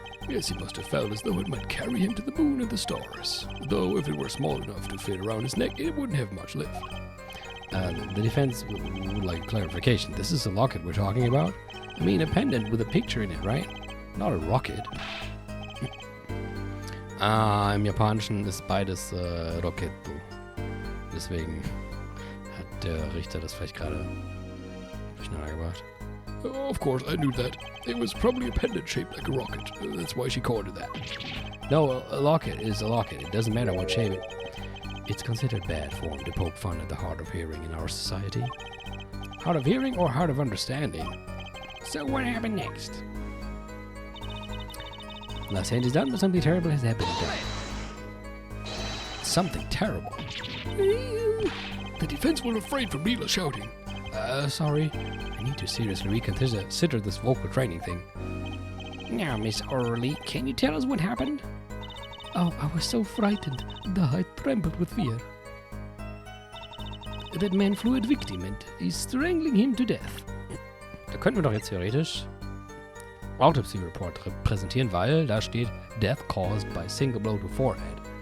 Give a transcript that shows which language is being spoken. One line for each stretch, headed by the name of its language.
English: Yes, he must have felt as though it might carry him to the moon and the stars. Though if it were small enough to fit around his neck, it wouldn't have much lift. The defense would like clarification. This is a locket we're talking about? I mean, a pendant with a picture in it, right? Not a rocket.
German: Im Japanischen ist beides Roketto. Deswegen hat der Richter das vielleicht gerade durcheinander gebracht.
English: Of course, I knew that. It was probably a pendant shaped like a rocket. That's why she called it that. No, a locket is a locket. It doesn't matter what shape it. It's considered bad form to poke fun at the hard of hearing in our society. Hard of hearing or hard of understanding? So what happened next? Last hand is done, but something terrible has happened. Something terrible? The defense were afraid from Mila shouting. Sorry. I need to seriously reconsider this vocal training thing. Now, Miss Orley, can you tell us what happened? Oh, I was so frightened. I trembled with fear. That man flew at victim and is strangling him to death.
German: Da könnten wir doch jetzt theoretisch Autopsy Report präsentieren, weil da steht
English: Death caused by single blow to forehead.